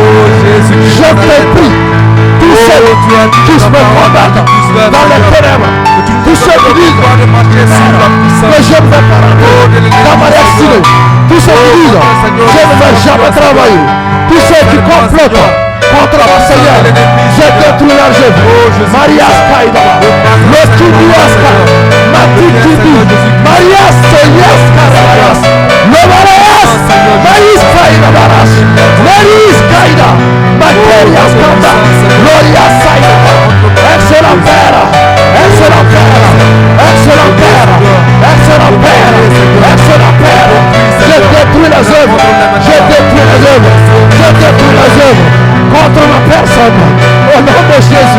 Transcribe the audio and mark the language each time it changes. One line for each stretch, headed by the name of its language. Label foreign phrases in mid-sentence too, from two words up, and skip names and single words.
French: Je te prie, tous ceux qui me combattent dans les ténèbres, tous ceux qui disent que je ne vais pas rentrer dans ma destinée, tous ceux qui disent je ne vais jamais travailler, tous ceux qui complotent contre mon Seigneur, je détruis leur œuvre. Maria Skaïda, le Tuduaska, Matitudu, Maria Seyas Karayas, le Marias, Maris Kaïda Baras, Maris Kaïda, Materia Skanda, Gloria Saïda. Excellent Père, excellent Père, excellent Père, excellent Père, excellent Père. Je détruis les œuvres, je détruis les œuvres, je détruis les œuvres contre ma personne, au nom de Jésus.